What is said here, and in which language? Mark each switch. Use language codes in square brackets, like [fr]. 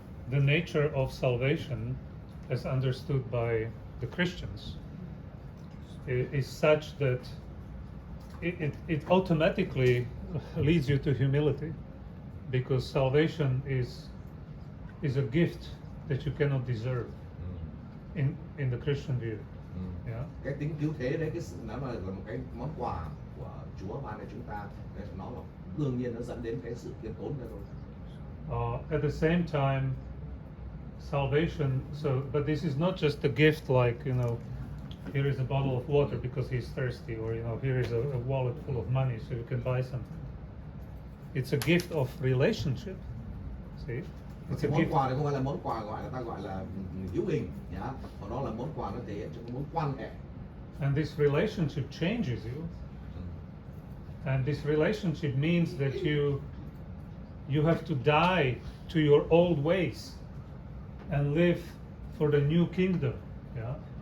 [en] The nature of salvation, as understood by the Christians, is such that it automatically leads you to humility, because salvation is a gift that you cannot deserve in the Christian view. Yeah. [vi] Cái tính cứu thế đấy, nó là một cái món quà của Chúa ban cho chúng ta, nó là đương nhiên nó dẫn đến cái sự khiêm tốn đó thôi. [en] At the same time, salvation. But this is not just a gift like here is a bottle of water because he's thirsty, or here is a wallet full of money so you can buy something. It's a gift of relationship. See, it's a [vi] món [en] gift. [vi] quà này không phải là món quà ta gọi là hữu hình nhá, mà nó là món quà nó thể hiện trong mối quan hệ. [en] And this relationship changes you. And this relationship means that you have to die to your old ways and live for the new kingdom. Yeah.